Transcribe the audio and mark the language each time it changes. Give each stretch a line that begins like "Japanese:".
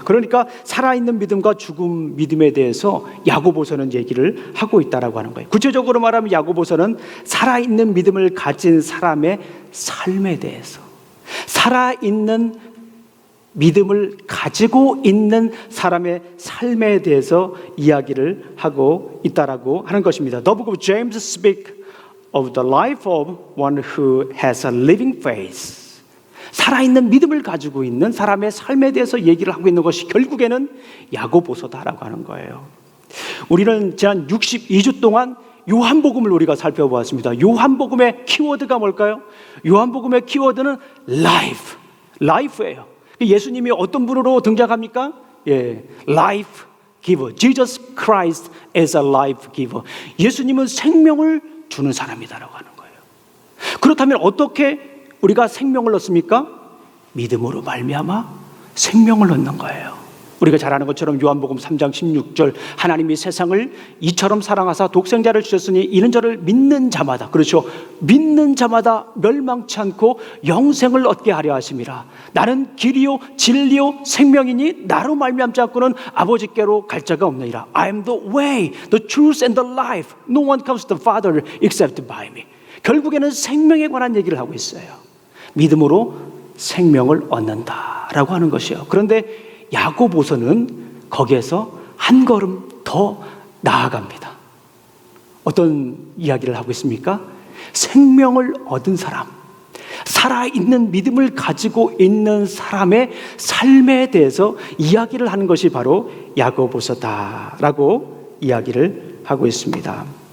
Korean: 그러니까 살아있는 믿음과 죽은 믿음에 대해서 야고보서는 얘기를 하고 있다라고 하는 거예요. 구체적으로 말하면 야고보서는 살아있는 믿음을 가진 사람의 삶에 대해서, 살아있는 믿음을 가지고 있는 사람의 삶에 대해서 이야기를 하고 있다라고 하는 것입니다.
English: The book of James speaks of the life of one who has a living faith.
Korean: 살아있는 믿음을 가지고 있는 사람의 삶에 대해서 얘기를 하고 있는 것이 결국에는 야고보서다라고 하는 거예요. 우리는 지난 62주 동안 요한복음을 우리가 살펴보았습니다. 요한복음의 키워드가 뭘까요? 요한복음의 키워드는 life예요. 예수님이 어떤 분으로 등장합니까?
English: life giver. Jesus Christ is a life giver.
Korean: 예수님은 생명을 주는 사람이다라고 하는 거예요. 그렇다면 어떻게 우리가 생명을 얻습니까? 믿음으로 말미암아 생명을 얻는 거예요. 우리가 잘 아는 것처럼 요한복음 3장 16절 하나님이 세상을 이처럼 사랑하사 독생자를 주셨으니 이는 저를 믿는 자마다, 그렇죠, 믿는 자마다 멸망치 않고 영생을 얻게 하려 하심이라. 나는 길이요 진리요 생명이니 나로 말미암지 않고는 아버지께로 갈 자가 없느니라.
English: I am the way, the truth and the life. No one comes to the Father except by me.
Korean: 결국에는 생명에 관한 얘기를 하고 있어요. 믿음으로 생명을 얻는다라고 하는 것이요. 그런데 야고보서는 거기에서 한 걸음 더 나아갑니다. 어떤 이야기를 하고 있습니까? 생명을 얻은 사람, 살아있는 믿음을 가지고 있는 사람의 삶에 대해서 이야기를 하는 것이 바로 야고보서다라고 이야기를 하고 있습니다.